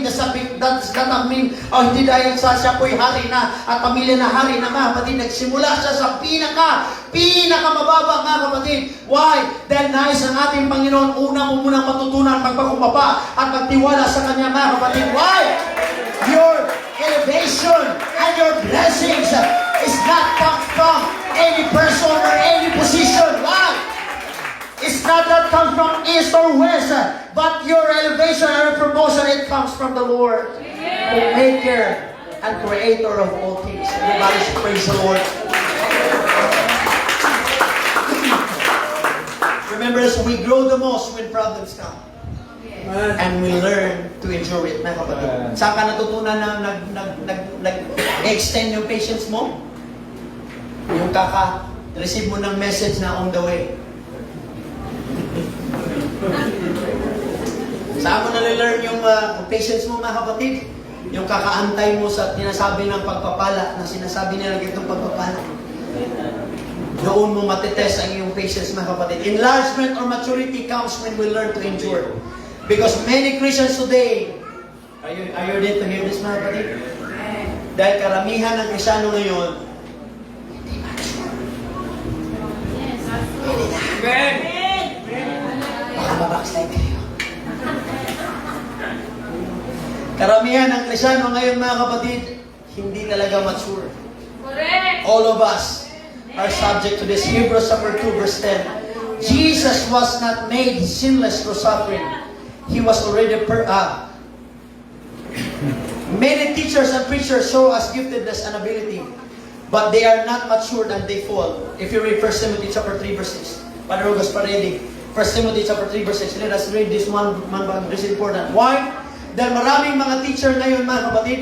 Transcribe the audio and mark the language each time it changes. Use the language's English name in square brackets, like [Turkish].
[English] Does not mean, [Filipino] hindi dahil sa siya po'y hari na at pamilya na hari na, mga kapatid. Nagsimula siya sa pinakamababa, mga kapatid. [English] Why? [Filipino] Dahil nais ang ating Panginoon, una mo munang matutunan magpakumbaba at magtiwala sa Kanya, mga kapatid. [English] Why? Your elevation and your blessings is not come from any person or any position. Why? It's not that comes from east or west, but your elevation and your promotion, it comes from the Lord, the Maker and Creator of all things. Everybody should praise the Lord. Remember, we grow the most when problems come. And we learn to endure it, [Filipino] mga kapatid. Saan ka natutunan na nag-extend yung patience mo? [English] Yung receive mo ng message na on the way. [Filipino] Saan mo nalalearn yung patience mo, mga kapatid? Yung kakaantay mo sa tinasabi ng pagpapala, na sinasabi nila ganitong pagpapala. Doon mo matitest ang iyong patience, mga kapatid. [English] Enlargement or maturity comes when we learn to endure. Because many Christians today, are you ready to hear this, [Filipino] mga kapatid? Dahil karamihan ng Krisyano ngayon, [English] Yes. Amen. [Filipino] baka mabackslide kayo. Karamihan ng Krisyano ngayon, mga kapatid, hindi talaga mature. [English] Correct. All of us are subject to this. Hebrews chapter 2 verse 10. Jesus was not made sinless through suffering. He was already many teachers and preachers show us giftedness and ability, but they are not matured and they fall. If you read 1 Timothy chapter 3 verse 6. Padre Rogas Paredi, 1 Timothy chapter 3 verse 6. Let us read this one this is important. Why? [Filipino] Dahil maraming mga teacher ngayon, mga kapatid.